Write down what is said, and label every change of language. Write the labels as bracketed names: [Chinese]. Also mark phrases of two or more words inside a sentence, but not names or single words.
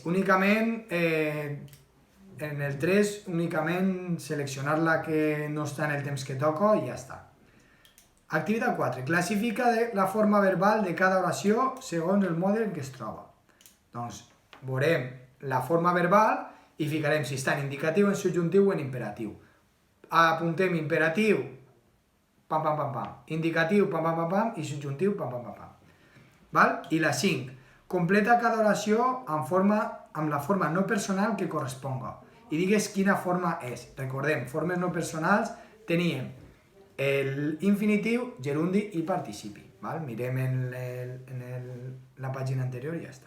[Catalan] Únicament, en el 3, únicament seleccionar la que no està en el temps que toca i ja està. Activitat 4. Classifica la forma verbal de cada oració segons el mode en què es troba. Doncs veurem la forma verbal i ficarem si està en indicatiu, en subjuntiu o en imperatiu. Apuntem imperatiu, pam, pam, pam, pam. Indicatiu, pam, pam, pam, pam. I subjuntiu, pam, pam, pam, pam. Val? I la 5. Completa cada oració amb la forma no personal que corresponga. I digues quina forma és. Recordem, formes no personals teníem l'infinitiu, gerundi i participi. Val? Mirem en la pàgina anterior i ja està.